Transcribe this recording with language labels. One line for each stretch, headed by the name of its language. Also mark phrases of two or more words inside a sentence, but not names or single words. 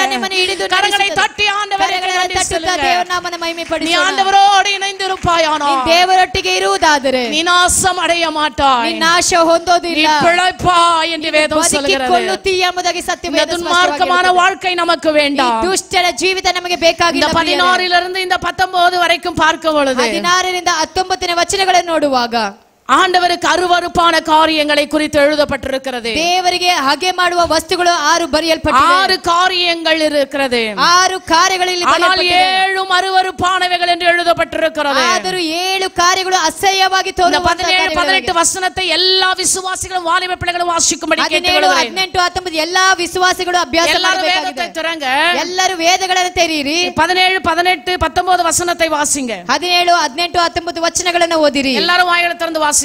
Tamil: கரங்களை தட்டி ஆண்டவரை
Kannada: ದೇವರನಾಮನ ಮಹಿಮೆಪಡಿಸೋಣ.
Tamil: நீ ஆண்டவரோடு இணைந்திருப்பாயானால்,
Kannada: ದೇವರೊಟ್ಟಿಗೆ ಇರುವುದಾದರೆ
Tamil: நீ நாசம் அடைய மாட்டாய்,
Kannada: ನೀ ನಾಶ ಹೊಂದೋದಿಲ್ಲ,
Tamil: நீ பிழைப்பாய் என்று வேதம் சொல்கிறது.
Kannada: ಬದುಕಿಕೊಳ್ಳುತ್ತೀಯ ಎಂಬುದಾಗಿ ಸತ್ಯವೇದ
Tamil: துன்மார்க்கமான வாழ்க்கை நமக்கு வேண்டாம்.
Kannada: ದುಷ್ಟರ ಜೀವಿತ ನಮಗೆ ಬೇಕಾಗಿಲ್ಲ.
Tamil: 16 இந்த 19 வரைக்கும் பார்க்கும் பொழுது
Kannada: 16 19 ವಚನಗಳನ್ನು ನೋಡುವಾಗ
Tamil: ஆண்டவருக்கு அருவருப்பான காரியங்களை குறித்து எழுதப்பட்டிருக்கிறது.
Kannada: ದೇವರಿಗೆ ಹಾಗೆ ಮಾಡುವ ವಸ್ತುಗಳು 6 ಬರೆಯಲ್ಪಟ್ಟಿವೆ.
Tamil: 6 காரியங்கள் இருக்கிறது.
Kannada: 6 ಕಾರ್ಯಗಳಲ್ಲಿ
Tamil: ஆனால் 7 அருவருப்பானவைகள் என்று எழுதப்பட்டிருக்கிறது.
Kannada: ಆದರೂ 7 ಕಾರ್ಯಗಳು ಅಸಹ್ಯವಾಗಿ ತೋರುವಂತ
Tamil: 17 18 வசனத்தை எல்லா விசுவாசிகளும் வாலிப பிள்ளைகளும் வாசிக்கும்படி
Kannada: 17 18 19 ಎಲ್ಲಾ ವಿಶ್ವಾಸಿಗಳು ಅಭ್ಯಾಸ ಮಾಡಬೇಕಾಗಿದೆ. ಎಲ್ಲರೂ ವೇದಗಳನ್ನು ತೆರೆಯಿರಿ.
Tamil: 17 18 19 ವಚನத்தை வாசிங்க.
Kannada: 17 18 19 ವಚನಗಳನ್ನು ಓದಿರಿ. ಎಲ್ಲರೂ ಬಾಯಿಗಳನ್ನು ತೆರೆದು ವಾಸಿங்க.